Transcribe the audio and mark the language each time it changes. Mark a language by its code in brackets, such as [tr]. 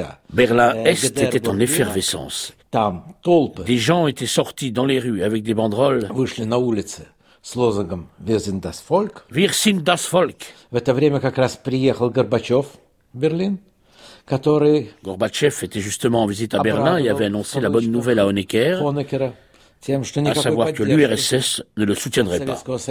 [fr] Berlin-Est était en effervescence. Des gens étaient sortis dans les rues avec des banderoles. [de] С лозунгом «Wir sind das Volk». «Wir sind das Volk». [ru] В это время как раз приехал Горбачев в Берлин. Который... [fr] Горбачев était justement en visite à Berlin et avait annoncé la bonne nouvelle à Honecker, [ru] тем, [fr] à savoir que l'URSS ne le soutiendrait pas.